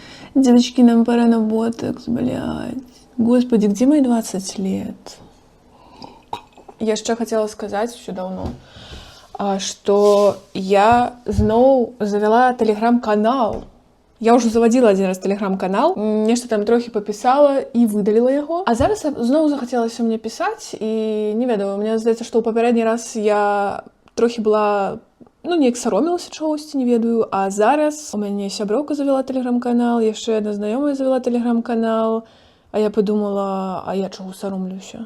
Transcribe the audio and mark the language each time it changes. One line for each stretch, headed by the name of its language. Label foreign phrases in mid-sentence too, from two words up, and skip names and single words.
Russian: Девочки, нам пора на ботокс, блядь. Господи, где мои 20 лет? Я ще хотела сказать все давно, что я зноў завела телеграм-канал. Я уже заводила один раз телеграм-канал,
Belarusian: нешта там трохи пописала і выдалила яго. А зараз зноў захацелася мне пісаць, і не ведаю, мне здаецца, што ў папярэдні раз я трохі была, неяк саромілася чагосьці, не ведаю, а зараз у мяне сяброўка завяла телеграм-канал, яшчэ адна знаёмая завяла телеграм-канал,
Russian: а я подумала,
Belarusian: а я чаго саромлюся?